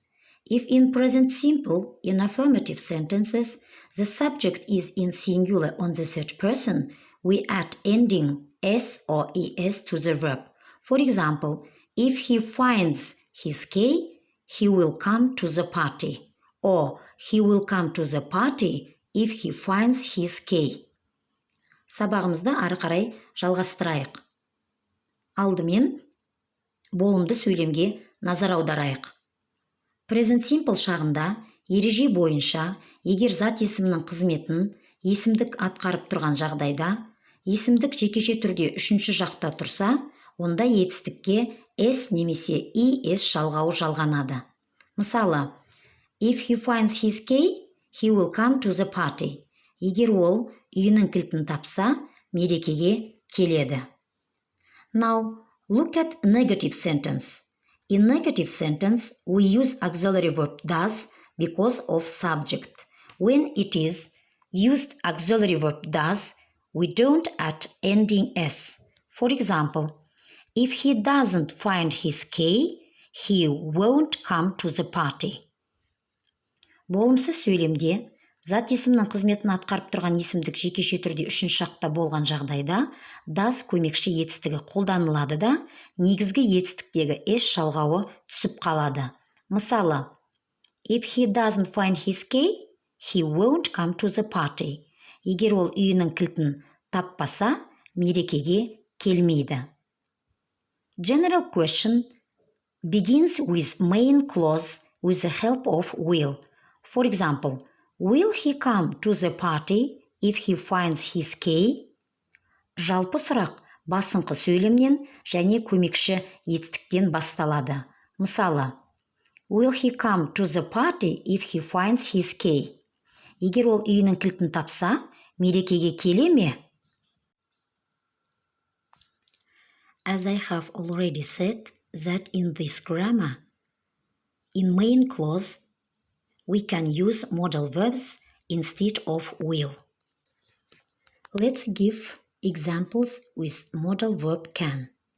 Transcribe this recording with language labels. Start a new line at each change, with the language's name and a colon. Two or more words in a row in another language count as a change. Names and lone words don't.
English: If in present simple, in affirmative sentences, the subject is in singular on the third person, we add ending s or es to the verb. For example, if he finds his key, he will come to the party. Or he will come to the party if he finds his key.
Kazakh: Сабағымызды ары қарай жалғастырайық. Алдымен болымды сөйлемге назар аударайық.
English: Present simple
Kazakh: шағында ереже бойынша егер зат есімнің қызметін есімдік атқарып тұрған жағдайда, есімдік жекеше түрде үшінші жақта тұрса, онда етістікке S немесе ES жалғауы жалғанады. Мысалы, if he finds his key, he will come to the party. Егер ол үйінің кілтін тапса, мерекеге келеді.
English: Now, look at negative sentence. In negative sentence, we use auxiliary verb does because of subject. When it is used auxiliary verb does, we don't add ending S. For example, if he doesn't find his key, he won't come to the party.
Kazakh: Болымсыз сөйлемде зат есімнің қызметін атқарып тұрған есімдік жекеше түрде үшінші жақта болған жағдайда does көмекші етістігі қолданылады да, негізгі етістіктегі S жалғауы түсіп қалады. Мысалы, if he doesn't find his key, he won't come to the party. Егер ол үйінің кілтін таппаса, мерекеге келмейді.
English: General question begins with main clause with the help of will. For example, will he come to the party if he finds his key?
Kazakh: Жалпы сұрақ басыңқы сөйлемнен және көмекші етістіктен басталады. Мысалы, will he come to the party if he finds his key? Егер ол үйінің кілтін тапса, мерекеге келе ме?
English: As I have already said that in this grammar, in main clause, we can use modal verbs instead of will. Let's give examples with modal verb can.